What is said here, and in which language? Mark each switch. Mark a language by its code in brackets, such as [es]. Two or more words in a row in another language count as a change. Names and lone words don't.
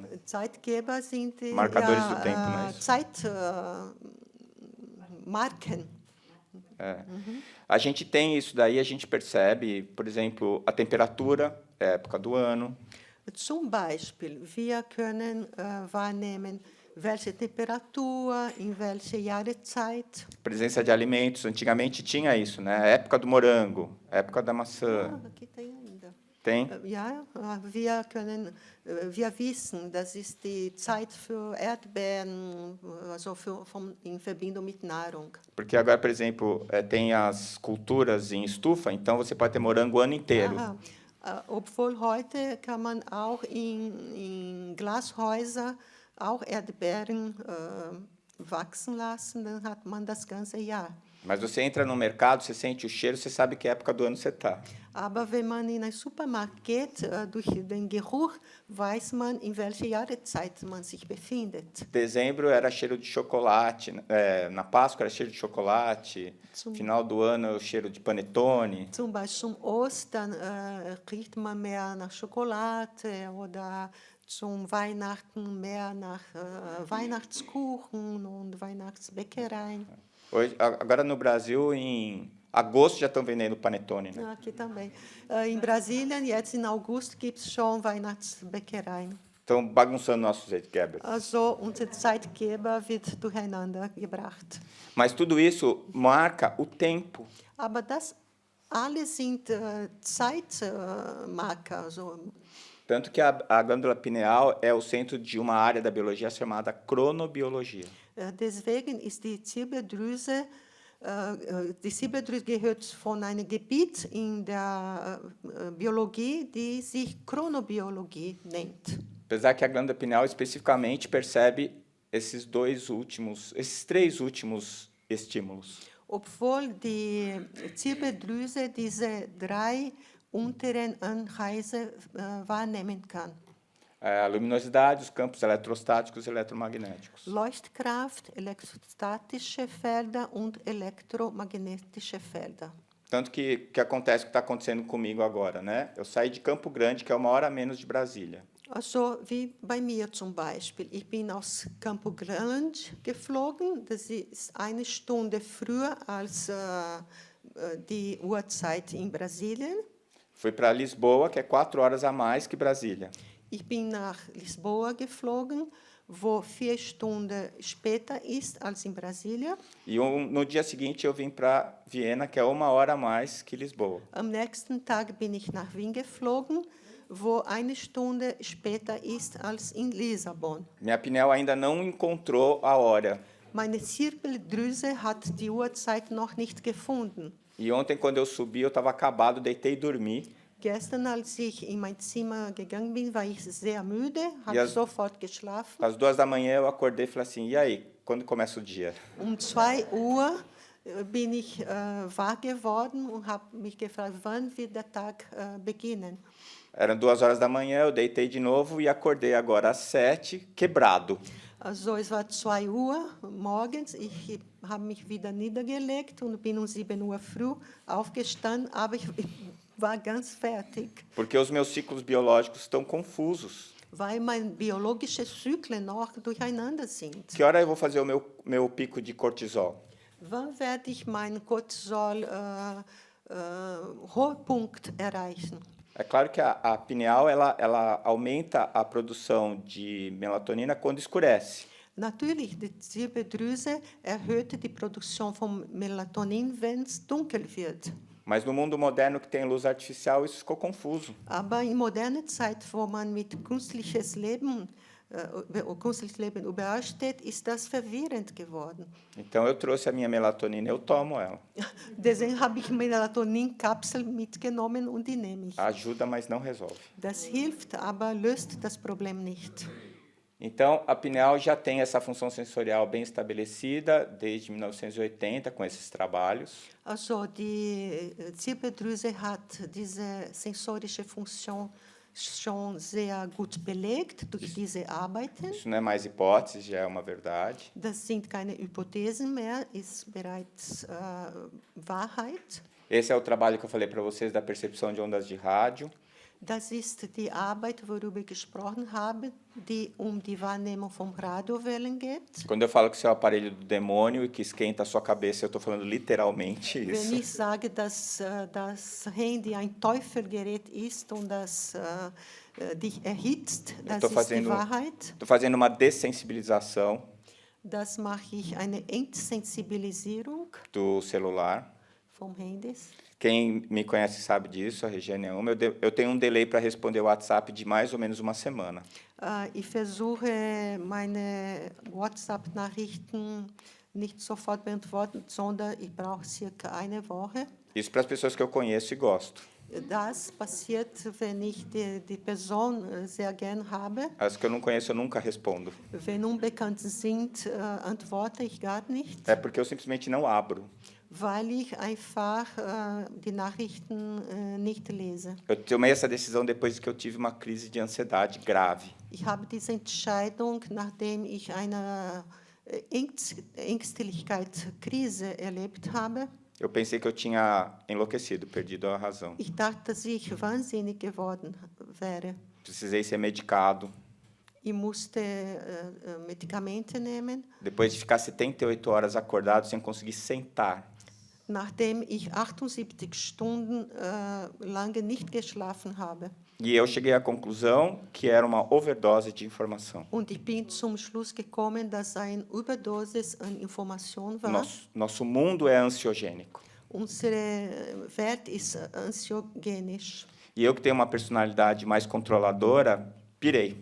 [pt] Né? [de] Zeitgeber sind die [pt] Marcadores do tempo, não é isso? [de] Zeitmarken. [pt] A gente tem isso daí, a gente percebe, por exemplo, a temperatura, a época do ano. [de] Zum Beispiel, wir können wahrnehmen, welche Temperatur, in welche Jahreszeit. [pt] Presença de alimentos, antigamente tinha isso, né? A época do morango, a época da maçã. Aqui tem ainda. Tem? [de] Ja, wir wissen, das ist die Zeit für Erdbeeren, also in Verbindung mit Nahrung. [pt] Porque agora, por exemplo, tem as culturas em estufa, então você pode ter morango o ano inteiro. [de] Obwohl heute kann man auch in Glashäuser auch Erdbeeren wachsen lassen, dann hat man das ganze Jahr. [pt] Mas você entra no mercado, você sente o cheiro, você sabe que época do ano você está. [de] Aber wenn man in einen Supermarkt geht, durch den Geruch weiß man, in welcher Jahreszeit man sich befindet. [pt] Dezembro era cheiro de chocolate, na Páscoa era cheiro de chocolate, final do ano o cheiro de panetone. [de] Zum Beispiel zum Ostern riecht man mehr nach Schokolade oder zum Weihnachten mehr nach Weihnachtskuchen und Weihnachtsbäckereien. [pt] Hoje, agora no Brasil, em agosto já estão vendendo panetone, né? Aqui também. Em Brasília, [de] jetzt in August gibt es schon Weihnachtsbäckereien. [pt] Estão bagunçando nossos Zeitgeber. [de] Also unser Zeitgeber wird durcheinander gebracht. [pt] Mas tudo isso marca o tempo. [de] Aber das alles sind Zeitmarker. Also, [pt] tanto que a glândula pineal é o centro de uma área da biologia chamada cronobiologia. [de] Deswegen ist die Silberdrüse gehört von einem Gebiet in der Biologie, die sich Chronobiologie nennt. [pt] Apesar que a glândula pineal especificamente percebe esses três últimos estímulos. [de] obwohl die Zirbeldrüse diese 3 unteren Anreize wahrnehmen kann. [pt] A luminosidade, os campos eletrostáticos e eletromagnéticos. [de] Leuchtkraft, elektrostatische Felder und elektromagnetische Felder. [pt] Tanto que acontece o que está acontecendo comigo agora, né? Eu saí de Campo Grande, que é 1 hora a menos de Brasília. [de] Also wie bei mir zum Beispiel. Ich bin aus Campo Grande geflogen. Das ist 1 Stunde früher als die Uhrzeit in Brasilien. [pt] Fui para Lisboa, que é 4 horas a mais que Brasília. [de] Ich bin nach Lisboa geflogen, wo 4 Stunden später ist als in Brasília. [pt] E no dia seguinte eu vim para Viena, que é 1 hora a mais que Lisboa. [de] Am nächsten Tag bin ich nach Wien geflogen, wo 1 Stunde später ist als in Lissabon. [pt] Minha pineal ainda não encontrou a hora. [de] Meine Zirbeldrüse hat die Uhrzeit noch nicht gefunden. [pt] E ontem, quando eu subi, eu estava acabado, deitei e dormi. [de] Gestern, als ich in mein Zimmer gegangen bin, war ich sehr müde, habe Ja. sofort geschlafen. [pt] Às 2 da manhã eu acordei e falei assim, e aí, quando começa o dia? [de] 2 Uhr bin ich wach geworden und habe mich gefragt, wann wird der Tag beginnen. [pt] Eram 2 horas da manhã, eu deitei de novo e acordei agora às 7, quebrado. [de] Also es war 2 Uhr morgens, ich habe mich wieder niedergelegt und bin um 7 Uhr früh aufgestanden, aber ich war ganz fertig, [pt] Porque os meus ciclos biológicos estão confusos. [de] weil meine biologischen Zyklen noch durcheinander sind. [pt] Que hora eu vou fazer o meu pico de cortisol? [de] Wann werde ich meinen Cortisol-Hochpunkt erreichen? [pt] É claro que a pineal ela aumenta a produção de melatonina quando escurece. [de] Natürlich, die Zirbeldrüse erhöht die Produktion von Melatonin, wenn es dunkel wird. [pt] Mas no mundo moderno que tem luz artificial, isso ficou confuso. [de] Aber in moderner Zeit, wo man mit künstliches Leben überall steht, ist das verwirrend geworden. [pt] Então eu trouxe a minha melatonina, eu tomo ela. [de] Deswegen habe ich Melatonin-Kapsel mitgenommen und die nehme ich. [pt] Ajuda, mas não resolve. [de] Das hilft, aber löst das Problem nicht. [pt] Então, a pineal já tem essa função sensorial bem estabelecida desde 1980 com esses trabalhos. [de] Also die Zirbeldrüse hat diese sensorische Funktion schon sehr gut belegt durch diese Arbeiten. [pt] Isso não é mais hipótese, já é uma verdade. [de] Das sind keine Hypothesen mehr, ist bereits Wahrheit. [pt] Esse é o trabalho que eu falei para vocês da percepção de ondas de rádio. [de] Das ist die Arbeit, worüber ich gesprochen habe, die die Wahrnehmung von Radiowellen geht. [pt] Quando eu falo que isso é o aparelho do demônio e que esquenta a sua cabeça, eu estou falando literalmente [de] Wenn [pt] isso. [de] ich sage, dass das Handy ein Teufelgerät ist und das dich erhitzt, das ist die Wahrheit. [pt] Estou fazendo uma dessensibilização [de] Das mache ich eine Entsensibilisierung [pt] do celular. [de] vom Handys. [pt] Quem me conhece sabe disso, a Regiane é uma. Eu tenho um delay para responder o WhatsApp de mais ou menos 1 semana. [de] Ich versuche, meine WhatsApp-Nachrichten nicht sofort beantworten, sondern ich brauche circa 1 Woche. [pt] Isso para as pessoas que eu conheço e gosto. [de] Das passiert, wenn ich die Person sehr gern habe. [pt] As que eu não conheço, eu nunca respondo. [de] Wenn Unbekannte sind, antworte ich gar nicht, [pt] É porque eu simplesmente não abro. [de] weil ich einfach die Nachrichten nicht lese. [pt] Eu tomei essa decisão depois que eu tive uma crise de ansiedade grave. [de] Ich habe diese Entscheidung, nachdem ich eine Ängstlichkeitskrise erlebt habe. [pt] Eu pensei que eu tinha enlouquecido, perdido a razão. [de] Ich dachte, dass ich wahnsinnig geworden wäre. [pt] Precisei ser medicado. [de] Ich musste Medikamente nehmen. [pt] Depois de ficar 78 horas acordado sem conseguir sentar. [de] Nachdem ich 78 Stunden lange nicht geschlafen habe. [pt] E eu cheguei à conclusão que era uma overdose de informação. [de] Und ich bin zum Schluss gekommen, dass eine Überdosis an Information war. [pt] Nosso mundo é ansiogênico. [de] Unsere Welt ist anxiogenisch. [pt] E eu que tenho uma personalidade mais controladora, pirei.